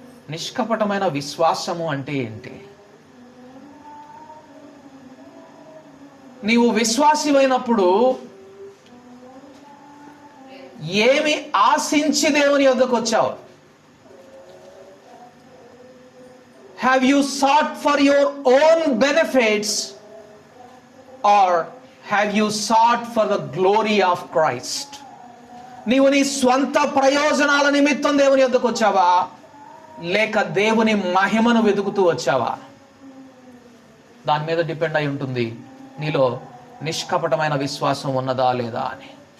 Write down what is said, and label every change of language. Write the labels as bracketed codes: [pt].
[te] నిష్కపటమైన విశ్వాసము అంటే ఏంటి? నీవు విశ్వాసివైనప్పుడు ఏమి ఆశించి దేవుని యొద్దకు వచ్చావు? [en] Have you sought for your own benefits or have you sought for the glory of Christ? [te] నీవు నీ స్వంత ప్రయోజనాల నిమిత్తం దేవుని యొద్దకు వచ్చావా, లేక దేవుని మహిమను వెతుకుతూ వచ్చావా? దాని మీద డిపెండ్ అయి ఉంటుంది నీలో నిష్కపటమైన విశ్వాసం ఉన్నదా లేదా అని.